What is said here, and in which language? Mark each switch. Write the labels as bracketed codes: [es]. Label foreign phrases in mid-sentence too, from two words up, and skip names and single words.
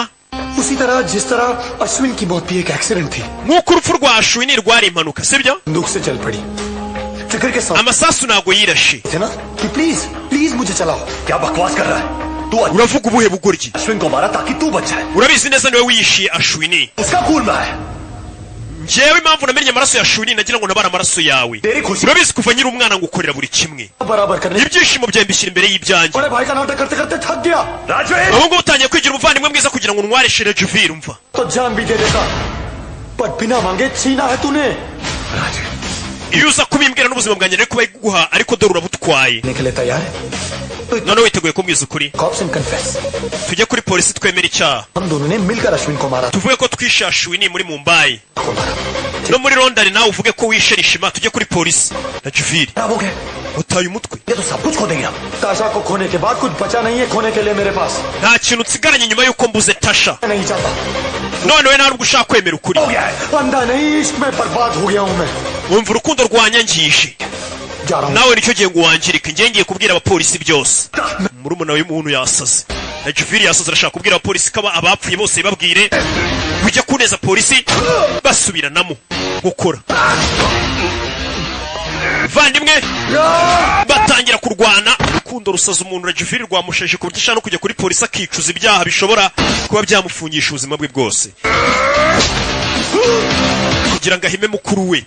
[hi] उसी तरह जिस तरह अश्विन की मौत भी एक एक्सीडेंट थी. [rw] nk'uko urupfu rwa Ashwini rwari impanuka sibyo [hi] दुख से चल पड़ी. फिक्र के साथ [rw] amasasu ntabwo yirashe [hi] थे ना कि [en] please please [hi] मुझे चलाओ. क्या बकवास कर रहा है तू [rw] uravuga ubuhe bugoryi [hi] अश्विन को मारा ताकि तू बच जाए [rw] urabizi neza niwe wiyishiye Ashwini [hi] उसका खून में है [rw] njyewe impamvu namenye amaraso ya Ashwini nagira ngo nabare amaraso yawe urabizi kuva nyiri umwana ngo ukorera buri kimwe [hi] बराबर करने. [rw] ibyishimo byawe mbishyira imbere y'ibyanjye [hi] बड़े भाई का नाटक करते करते थक गया. राजवीर [rw] ubu ngubu utangiye kwigira umuvandimwe mwiza kugira ngo ntwareshe Rajuviri umva [hi] तो जान भी दे देता पर बिना मांगे छीना है तूने. [rw] iyo uza kubimbwira n'ubuzima bwanjye nari kuba guha ariko dore urabutwaye [hi] निकले तैयार है. [rw] none witeguye kumbwiza ukuri [en] cops and confess. [rw] tujye kuri polisi twemera icyaha [hi] हम दोनों ने मिलकर अश्विन को मारा. [rw] tuvuge ko twishe Ashwini muri Mumbai [hi] को मारा. [rw] no muri London nawe uvuge ko wishe Rishima tujye kuri polisi Rajuviri [hi] क्या हो गया? [rw] utaye umutwe [hi] ये तो सब कुछ खो देंगे हम ताशा को खोने के बाद कुछ बचा नहीं है खोने के लिए मेरे पास. [rw] nta kintu nsigaranye nyuma y'uko mbuze Tasha [hi] मैं नहीं चाहता. [rw] none we ntabwo ushaka kwemera ukuri [hi] हो गया है अंधा नहीं इश्क में बर्बाद हो गया हूँ मैं. [rw] wumva urukundo rwanyangije [hi] जा रहा हूँ. [rw] nawe nicyo gihe ngo wangirike njye ngiye kubwira abapolisi byose murumuna w'umuntu yasaze Rajuviri yasaze arashaka kubwira abapolisi ko abapfuye bose babwire ujya kuneza polisi basubiranamo gukora vandimwe batangira kurwana urukundo rusaza umuntu Rajuviri rwamushaje ku buryo no kujya kuri polisi akicuza ibyaha bishobora kuba byamufungisha ubuzima bwe bwose kugira ngo ahime mukuru we.